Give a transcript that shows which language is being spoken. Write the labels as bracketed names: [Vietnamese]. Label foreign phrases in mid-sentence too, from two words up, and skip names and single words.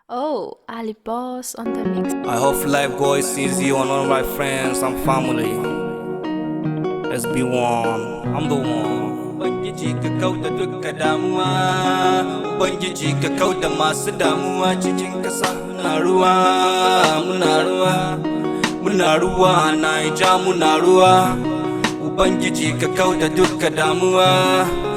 [English] Oh, Ali Boss on the mix. I hope life goes easy on all my friends and family. Let's be one. I'm the one. [Hausa] Ubangiji ka kauda dukka damuwa. Ubangiji ka kauda masu damuwa cikin kasa. Muna ruwa, muna ruwa. Muna ruwa, Naija muna ruwa. Ubangiji ka kauda dukka damuwa.